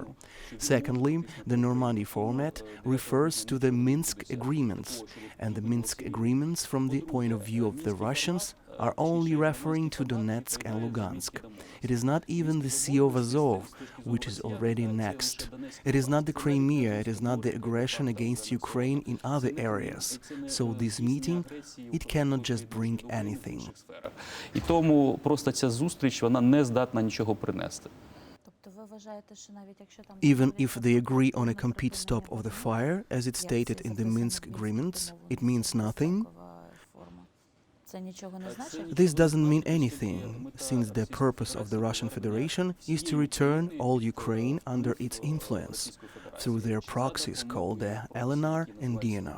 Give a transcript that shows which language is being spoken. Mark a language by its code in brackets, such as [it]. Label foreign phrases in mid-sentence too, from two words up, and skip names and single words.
[en] Secondly, the Normandy format refers to the Minsk agreements, and the Minsk agreements from the point of view of the Russians are only referring to Donetsk and Lugansk. It is not even the Sea of Azov, which is already next. It is not the Crimea, it is not the aggression against Ukraine in other areas. So this meeting, it cannot just bring anything. [uk] І тому просто ця зустріч, вона не здатна нічого принести. [en] Even if they agree on a complete stop of the fire, as it's stated in the Minsk agreements, it means nothing. This doesn't mean anything, since the purpose of the Russian Federation is to return all Ukraine under its influence, through their proxies called the LNR and DNR.